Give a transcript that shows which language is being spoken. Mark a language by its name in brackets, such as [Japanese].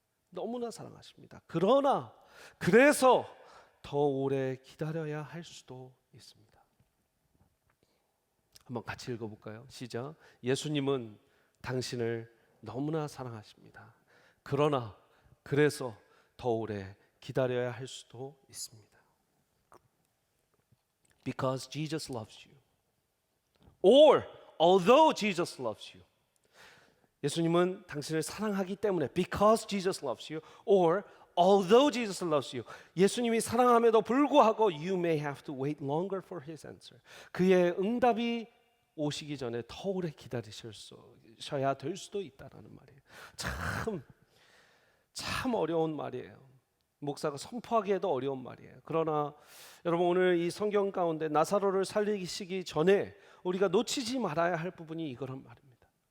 [Korean] 너무나 사랑하십니다. 그러나 그래서 더 오래 기다려야 할 수도 있습니다. 한번 같이 읽어볼까요? 시작. 예수님은 당신을 너무나 사랑하십니다. 그러나 그래서 더 오래 기다려야 할 수도 있습니다. [English] Because Jesus loves you. Or although Jesus loves you. [Korean] 예수님은 당신을 사랑하기 때문에 [English] because Jesus loves you or although Jesus loves you. [Korean] 예수님이 사랑함에도 불구하고 [English] you may have to wait longer for his answer. [Korean] 그의 응답이 오시기 전에 더 오래 기다리셔야 될 수도 있다라는 말이에요. 참 어려운 말이에요. 목사가 선포하기에도 어려운 말이에요. 그러나 여러분 오늘 이 성경 가운데 나사로를 살리시기 전에 우리가 놓치지 말아야 할 부분이 이거란 말입니다.